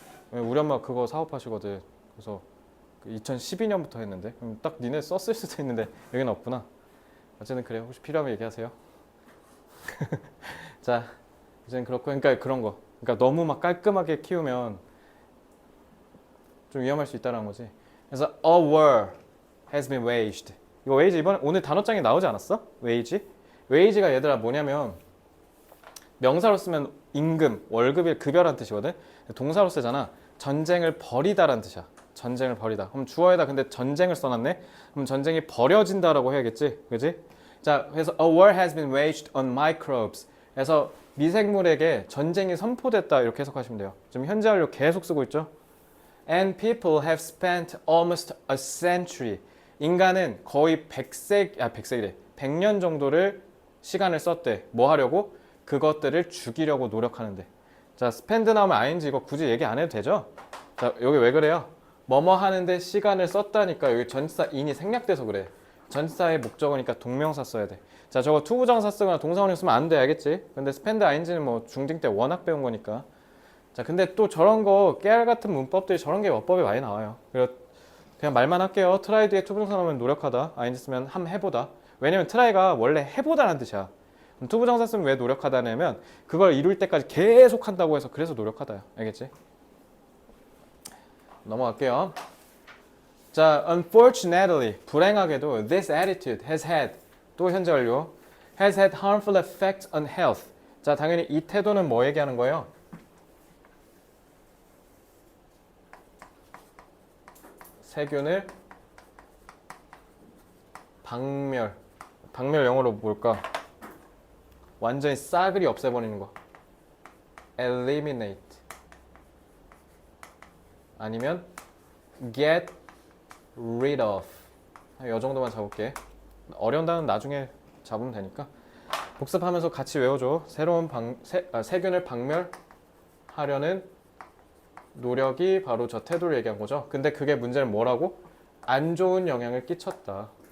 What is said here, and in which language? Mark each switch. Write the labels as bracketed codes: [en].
[ko] 우리 엄마 그거 사업하시거든. 그래서 2012년부터 했는데 그럼 딱 니네 썼을 수도 있는데 여기는 없구나. 어쨌든 그래요. 혹시 필요하면 얘기하세요. 자, 이제는 그렇고 그러니까 그런 거. 그러니까 너무 막 깔끔하게 키우면 좀 위험할 수 있다는 거지. 그래서 [en] a war has been waged. [ko] 이거 wage 이번 오늘 단어장에 나오지 않았어? wage? wage가 얘들아 뭐냐면 명사로 쓰면 임금, 월급의 급여란 뜻이거든. 동사로 쓰잖아. 전쟁을 벌이다란 뜻이야. 전쟁을 벌이다. 그럼 주어에다 근데 전쟁을 써놨네. 그럼 전쟁이 벌여진다라고 해야겠지, 그지? 자, 그래서 [en] a war has been waged on microbes. [ko] 그래서 미생물에게 전쟁이 선포됐다 이렇게 해석하시면 돼요. 지금 현재 완료 계속 쓰고 있죠. [en] And people have spent almost a century. [ko] 인간은 거의 100년 정도를 시간을 썼대. 뭐 하려고? 그것들을 죽이려고 노력하는데. 자, spend 나오면 ing 이거 굳이 얘기 안 해도 되죠? 자, 여기 왜 그래요? 뭐뭐 하는데 시간을 썼다니까 여기 전치사 in이 생략돼서 그래. 전치사의 목적어니까 동명사 써야 돼. 자, 저거 투부정사 쓰거나 동사원형 쓰면 안 돼, 알겠지? 근데 spend ing는 뭐 중딩 때 워낙 배운 거니까. 자, 근데 또 저런 거 깨알 같은 문법들이 저런 게 어법에 많이 나와요. 그래서 그냥 말만 할게요. try 뒤에 투부정사 나오면 노력하다. ing 쓰면 함 해보다. 왜냐면 try가 원래 해보다라는 뜻이야. 그럼 투부정사 쓰면 왜 노력하다냐면 그걸 이룰 때까지 계속 한다고 해서 그래서 노력하다요. 알겠지? 넘어갈게요. [en] 자, unfortunately, [ko] 불행하게도 [en] this attitude has had, [ko] 또 현재 완료, [en] has had harmful effects on health. [ko] 자, 당연히 이 태도는 뭐 얘기하는 거예요? 세균을 박멸 영어로 뭘까? 완전히 싸그리 없애버리는 거. [en] eliminate. 아니면 get rid of. [ko] 이 정도만 잡을게. 어려운 단어는 나중에 잡으면 되니까. 복습하면서 같이 외워줘. 새로운 세균을 박멸하려는 노력이 바로 저 태도를 얘기한 거죠. 근데 그게 문제는 뭐라고? 안 좋은 영향을 끼쳤다.